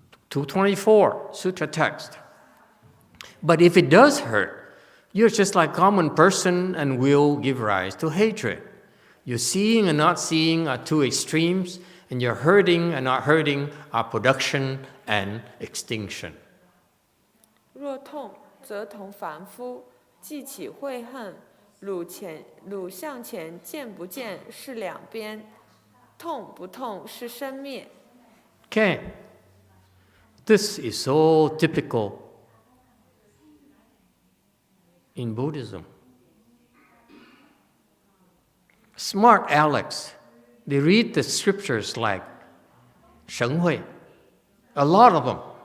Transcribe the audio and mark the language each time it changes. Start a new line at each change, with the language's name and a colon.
English: 224, Sutra Text. But if it does hurt, you're just like common person and will give rise to hatred. Your seeing and not seeing are two extremes, and your hurting and not hurting are production and extinction.
Chinese: 若痛，则同凡夫，既起悔恨，汝向前见不见是两边，痛不痛是生灭。
English: Okay, this is so typical in Buddhism. Smart Alex, they read the scriptures like ShénHuì, a lot of them.